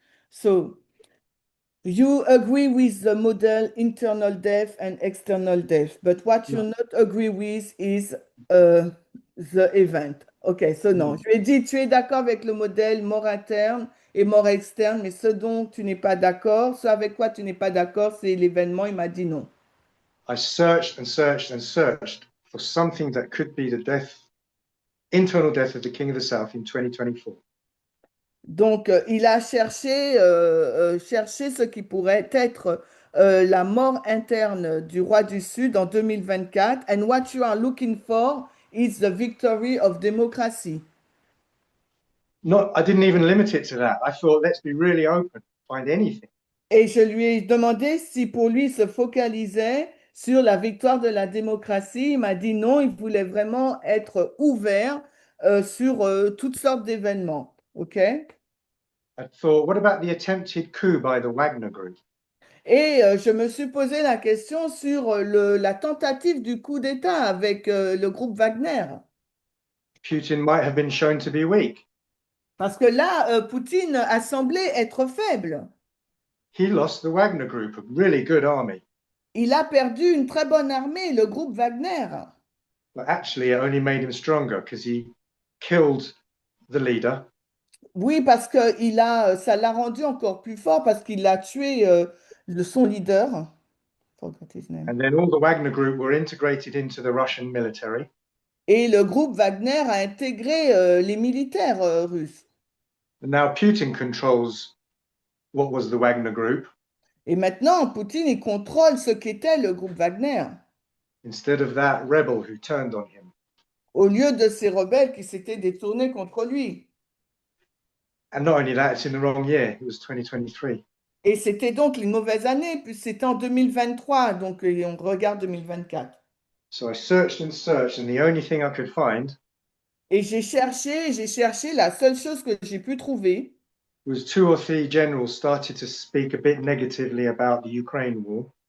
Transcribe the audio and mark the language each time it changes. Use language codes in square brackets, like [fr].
[en] So you agree with the model internal death and external death, but what you No, not agree with is the event. Ok, so non. no. [fr] Je lui ai dit, tu es d'accord avec le modèle mort interne et mort externe, mais ce dont tu n'es pas d'accord, ce avec quoi tu n'es pas d'accord, c'est l'événement. Il m'a dit non. [en] I searched and searched and searched for something that could be the death, internal death of the king of the south in 2024. [fr] Donc, il a cherché ce qui pourrait être la mort interne du roi du Sud en 2024. [en] And what you are looking for is the victory of democracy. Not, I didn't even limit it to that. I thought, let's be really open, find anything. [fr] Et je lui ai demandé si pour lui se focalisait sur la victoire de la démocratie. Il m'a dit non, il voulait vraiment être ouvert sur toutes sortes d'événements. [en] OK? I thought, what about the attempted coup by the Wagner Group? [fr] Et je me suis posé la question sur la tentative du coup d'État avec le groupe Wagner. [en] Putin might have been shown to be weak. [fr] Parce que là, Poutine a semblé être faible. [en] He lost the Wagner Group, a really good army. [fr] Il a perdu une très bonne armée, le groupe Wagner. [en] But actually, it only made him stronger because he killed the leader. [fr] Oui, parce que ça l'a rendu encore plus fort parce qu'il a tué son leader. [en] Forgot his name. And then all the Wagner Group were integrated into the Russian military. [fr] Et le groupe Wagner a intégré les militaires russes. [en] And now Putin controls what was the Wagner Group [fr] Et maintenant, Poutine, il contrôle ce qu'était le groupe Wagner, [en] instead of that rebel who turned on him. [fr] au lieu de ces rebelles qui s'étaient détournés contre lui. [en] And not only that, it's in the wrong year. It was 2023. [fr] Et c'était donc une mauvaise année, puis c'était en 2023, donc on regarde 2024. [en] So I searched and searched, and the only thing I could find [fr] Et j'ai cherché, la seule chose que j'ai pu trouver, [en] was 2 or 3 generals started to speak a bit negatively about the Ukraine war.